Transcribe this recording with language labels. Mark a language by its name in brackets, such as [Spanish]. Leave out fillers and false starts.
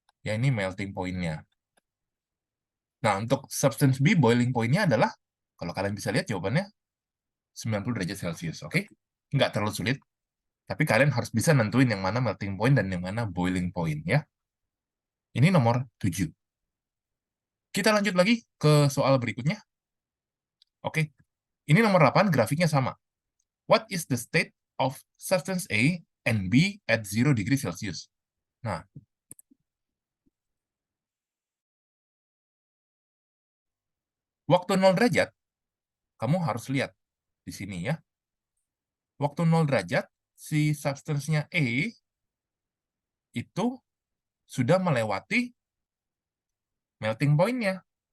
[Indonesian] Ya, ini melting point-nya. Nah, untuk substance B, boiling point-nya adalah, kalau kalian bisa lihat jawabannya, 90 derajat Celcius, oke? Nggak terlalu sulit, tapi kalian harus bisa nentuin yang mana melting point dan yang mana boiling point, ya. Ini nomor 7. Kita lanjut lagi ke soal berikutnya. Oke, ini nomor 8, grafiknya sama. [English] What is the state of substance A and B at 0 degree Celsius? [Indonesian] Nah, waktu 0 derajat, kamu harus lihat di sini ya. Waktu 0 derajat, si substance-nya A itu sudah melewati melting point-nya.